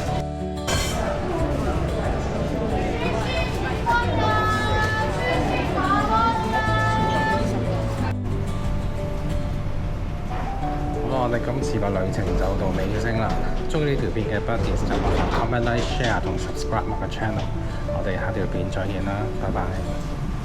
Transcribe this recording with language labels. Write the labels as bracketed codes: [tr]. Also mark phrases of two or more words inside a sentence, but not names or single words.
[yue] 我哋今次個旅程就到尾聲啦。中意呢條片嘅 Buddies 就麻煩 [en] comment、like、share [yue] 同 subscribe 我嘅 channel。我哋下條片再見啦，拜拜。